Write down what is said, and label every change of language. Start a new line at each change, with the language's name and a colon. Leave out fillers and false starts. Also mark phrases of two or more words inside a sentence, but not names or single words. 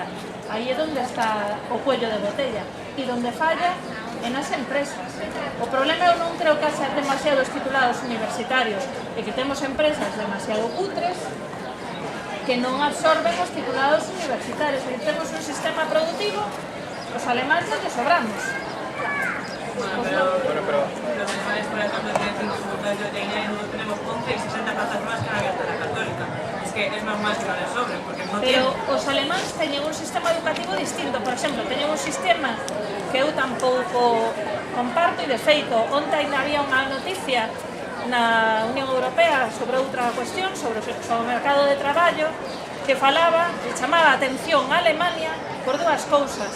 Galician: Aí é onde está o
Spanish: cuello de botella.
Galician: E donde falla é nas empresas. O problema eu non creo que haxa demasiados titulados universitarios e que temos empresas demasiado cutres que non absorben os titulados universitarios. E temos un sistema productivo, os alemáns non lle sobramos.
Spanish: Pero los alemanes, por ejemplo, tienen 5 facultades de ingeniería y nosotros tenemos 11 y 60 plazas más que han abierto la Católica. Es que es normal que no les sobren, porque no tienen.
Galician: Pero os alemáns teñen un sistema educativo distinto. Por exemplo, teñen un sistema que eu tampouco comparto, e de feito, onte ainda había unha noticia na Unión Europea sobre outra cuestión, sobre o mercado de traballo, que falaba, e chamaba a atención a Alemania por dúas cousas.